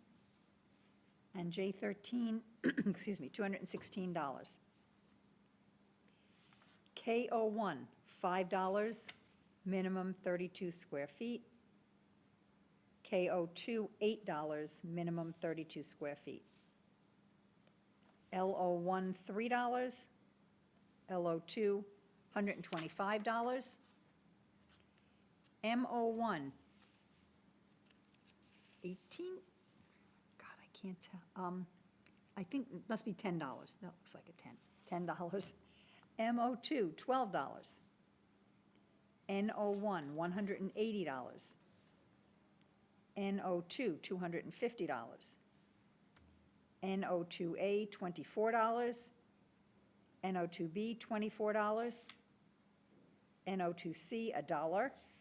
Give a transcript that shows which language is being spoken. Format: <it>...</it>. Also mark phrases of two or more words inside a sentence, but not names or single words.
<en>And J13, excuse me, $216. KO1, $5, minimum 32 square feet. KO2, $8, minimum 32 square feet. LO1, $3. LO2, $125. MO1, 18? God, I can't tell. I think it must be $10. No, it looks like a 10. $10. MO2, $12. NO1, $180. NO2, $250. NO2A, $24. NO2B, $24. NO2C, $1.</en>